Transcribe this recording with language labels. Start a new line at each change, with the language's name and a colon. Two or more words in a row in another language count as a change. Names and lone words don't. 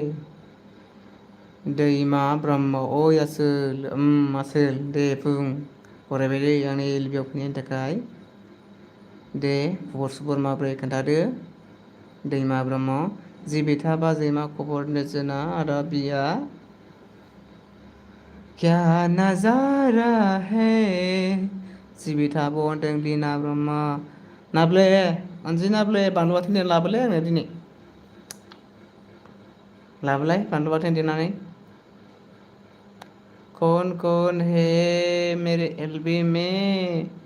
Bodo: दैमा ब्रह्म आसोल दे बुं बरायबायलै आंनि एलबिआव फैनायनि थाखाय दे खबर सबर माब्रै खोन्थादो दैमा ब्रह्म जिबिथा बाजै मा खबर नोजोना आदा बिया
Hindi: क्या नजारा है
Bodo: जिबिथा आब' होनदों लिना ब्रह्म नाब्ले अनजि नाब्ले बानलु बाथोन देना लाबोलै आंनो दिनै लाबोलाय बानलु बाथोन देनानै
Hindi: कौन है मेरे एलबी में